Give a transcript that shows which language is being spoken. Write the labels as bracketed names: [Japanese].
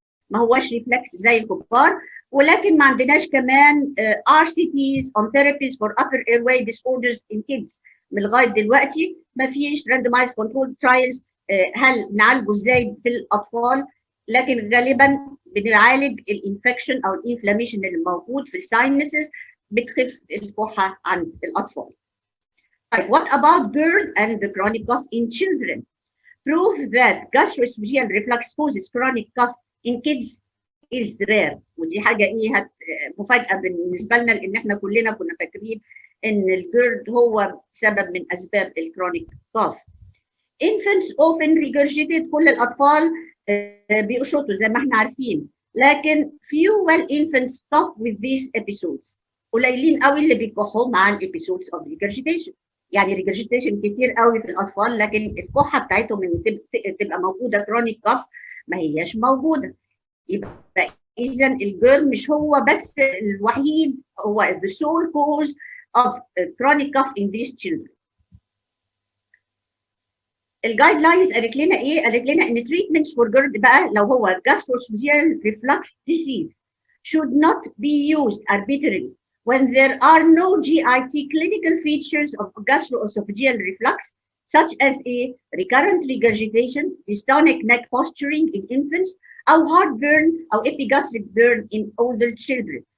[Arabic] ما هوش ريفلكس زي الكبار، ولكن ما عندناش كمان [English] RCTs on therapies for upper airway disorders in kids. [Arabic] من لغايه دلوقتي ما فيش [English] randomized controlled trials [Arabic] هل نعالجه ازاي في الاطفال، لكن غالبا بنعالج الانفكشن او الانفلاميشن اللي موجود في الساينسز بتخف الكحه عند الاطفال. [English] طيب what about GERD and the chronic cough in children? Proof that gastroesophageal reflux causes chronic cough in kids is rare. [Arabic] ودي حاجه ايه مفاجاه بالنسبه لنا لان احنا كلنا كنا فاكرين ان الجيرد هو سبب من اسباب الكرونيك كاف. [English] Infants often regurgitate [Arabic] كل الاطفال بيقشطوا زي ما احنا عارفين، لكن [English] few well infants stop with these episodes. [Arabic] قليلين قوي اللي بيكحوا مع [English] episodes of regurgitation. [Arabic] يعني regurgitation كتير قوي في الاطفال، لكن الكحه بتاعتهم ان تبقى موجوده كرونيك كاف ما هياش موجوده. يبقى اذا الجيرد مش هو بس الوحيد، هو [English] the sole cause of chronic cough in these children. [Arabic] الجايد لاينز قالت لنا ايه؟ قالت لنا ان [English] treatments for GERD [Arabic] بقى لو هو [English] gastroesophageal reflux disease should not be used arbitrarily when there are no GIT clinical features of gastroesophageal reflux such as a recurrent regurgitation, dystonic neck posturing in infants او heartburn او epigastric burn in older children.